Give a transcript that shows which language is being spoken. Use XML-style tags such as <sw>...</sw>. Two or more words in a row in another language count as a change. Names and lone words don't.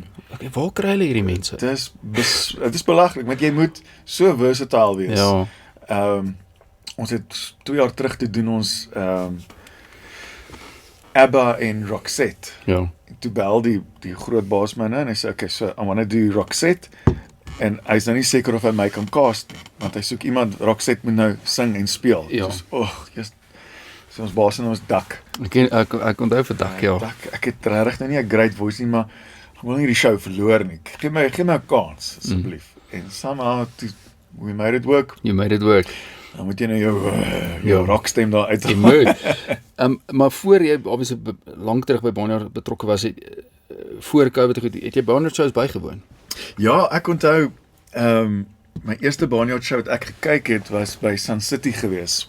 <af>Okay, waar kry hulle hierdie mense? Dit is belaglik, want jy moet so versatile wees. Ja. Ons het 2 jaar terug te doen ons ABBA en Roxette. Ja. Toe bel die groot baas my nou en hy sê okay,</af> <en>so I want to do Roxette.</en> <af>En hy's nou nie seker of hy my kan cast nie, want hy soek iemand, Roxette moet nou sing en speel. Ja. So ons baas in ons dak. Ek onthou vir dak, ja. Ek het regtig nou nie 'n</af> <en>great voice</en> <af>nie, maar ek wil nie die show verloor nie. Gee my 'n kans asseblief.</af> <en>En somehow we made it work. You made it work.</en> <af>Dan moet jy nou jou rockstem daar uit. Jy moet. Maar voor jy obviously lank terug by Barnyard betrokke was, voor COVID het jy Barnyard shows bygewoon? Ja, ek onthou my eerste Barnyard show wat ek gekyk het was by Sun City gewees.</af>